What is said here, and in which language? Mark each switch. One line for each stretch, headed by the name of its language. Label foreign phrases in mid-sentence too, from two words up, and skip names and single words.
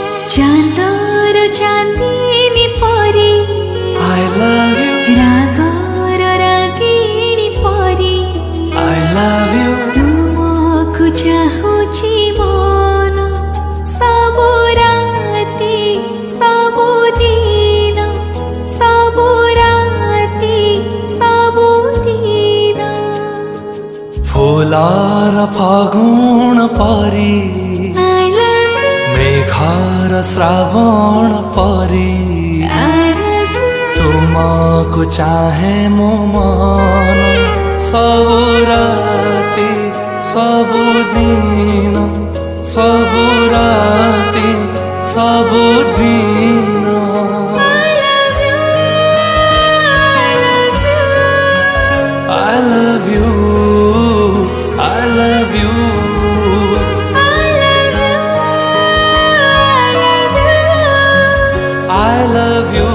Odia: ଚାନ୍ଦର ଚାନ୍ଦନୀ ପରୀ
English: I love you,
Odia: ରାଗର ରାଗିଣୀ ପରୀ
English: I love you,
Odia: ତୁମକୁ ଚାହୁଁଛି ମନ ସବୁ ରାତି ସବୁ ଦିନ ସବୁ ରାତି ସବୁ ଦିନ ଫୁଲର ଫାଗୁଣ ପରୀ
English: I love you,
Odia: ମେଘର ଶ୍ରାବଣ ପରୀ
English: I love you,
Odia: ତୁମକୁ ଚାହେଁ ମୋ ମନ ସବୁ ରାତି ସବୁ ଦିନ ସବୁ ରାତି ସବୁ ଦିନ
English: I love you, I love you, I love you, I love you, I love you,